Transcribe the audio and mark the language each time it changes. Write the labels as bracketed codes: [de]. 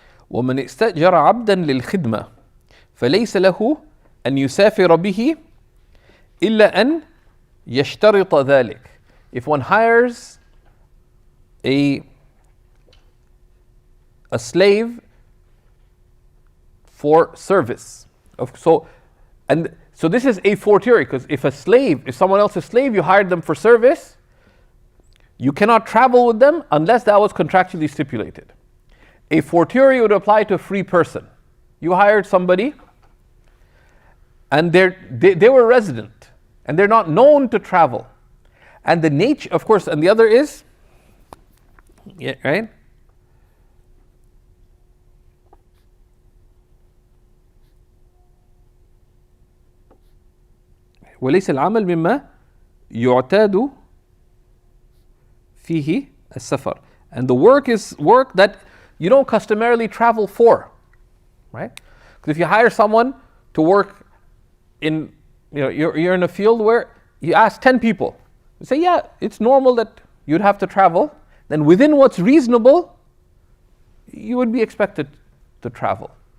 [ar] ومن استأجر عبدا للخدمة فليس له أن يسافر به إلا أن يشترط ذلك. [en] If one hires a slave for service, so this is a fortiori, because if someone else's slave, you hired them for service, you cannot travel with them unless that was contractually stipulated. A fortiori would apply to a free person. You hired somebody and they were resident and they're not known to travel. And the nature, of course, and the other is, right? [ar] وليس العمل مما يعتاد فيه السفر. [en] And the work is work that you don't customarily travel for, right? Because if you hire someone to work in, you're in a field where you ask 10 people, you say, yeah, it's normal that you'd have to travel. Then within what's reasonable, you would be expected to travel.